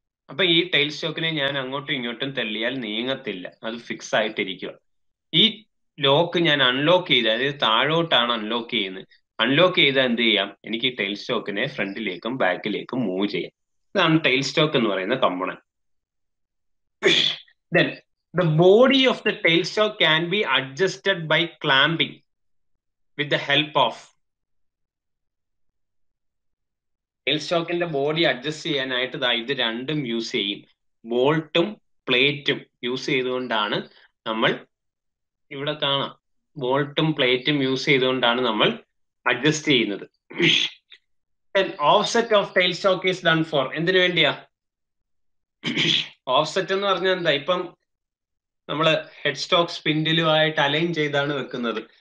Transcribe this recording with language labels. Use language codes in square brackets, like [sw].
[ml] അപ്പൊ ഈ ടൈൽ സ്റ്റോക്കിനെ ഞാൻ അങ്ങോട്ടും ഇങ്ങോട്ടും തള്ളിയാൽ നീങ്ങത്തില്ല, അത് ഫിക്സ് ആയിട്ടിരിക്കുക. ഈ ലോക്ക് ഞാൻ അൺലോക്ക് ചെയ്ത്, അതായത് താഴോട്ടാണ് അൺലോക്ക് ചെയ്യുന്നത്. അൺലോക്ക് ചെയ്താൽ എന്ത് ചെയ്യാം, എനിക്ക് ഈ ടൈൽ സ്റ്റോക്കിനെ ഫ്രണ്ടിലേക്കും ബാക്കിലേക്കും മൂവ് ചെയ്യാം. ഇതാണ് ടൈൽ സ്റ്റോക്ക് എന്ന് പറയുന്ന component. [en] Then the body of the tailstock can be adjusted by clamping with the help of [ml] tailstockന്റെ body adjust ചെയ്യാനായിട്ട് ഇത് രണ്ടും യൂസ് ചെയ്യും. ബോൾട്ടും പ്ലേറ്റും യൂസ് ചെയ്തുകൊണ്ടാണ് നമ്മൾ ഇവിടെ കാണാം, ബോൾട്ടും പ്ലേറ്റും യൂസ് ചെയ്തുകൊണ്ടാണ് നമ്മൾ അഡ്ജസ്റ്റ് ചെയ്യുന്നത്. [en] offset of tailstock is done for [ml] എന്തിനു വേണ്ടിയാ? ഓഫ്സെറ്റ് എന്ന് പറഞ്ഞാൽ എന്താ, ഇപ്പം നമ്മള് ഹെഡ് സ്റ്റോക്ക് സ്പിൻഡിലുമായിട്ട് അലൈൻ ചെയ്താണ് വെക്കുന്നത്.